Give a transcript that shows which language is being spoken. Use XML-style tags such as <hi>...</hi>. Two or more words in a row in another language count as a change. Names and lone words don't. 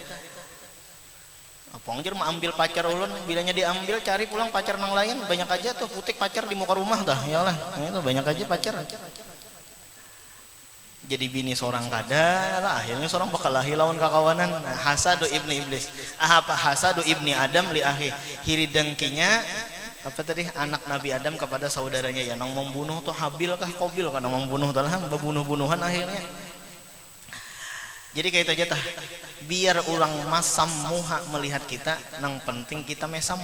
<bjn>Apa anjir mau ambil pacar ulun, bilanya diambil cari pulang pacar nang lain, banyak aja tuh putik pacar di muka rumah tah. Ya Allah, nah, itu banyak aja pacar. Jadi bini seorang kada lah, akhirnya seorang bakal lahi lawan kakawanan.</bjn> <ar>حسد ابن إبليس. Apa حسد ابن آدم لأخي,</ar> <bjn>hiri dengkinya apa tadi anak Nabi Adam kepada saudaranya ya nang membunuh tuh Habil kah Qabil kan nang membunuh talah membunuh-bunuhan akhirnya. Jadi kayak itu aja tah, biar orang masam muha melihat kita, nang penting kita mesam.</bjn>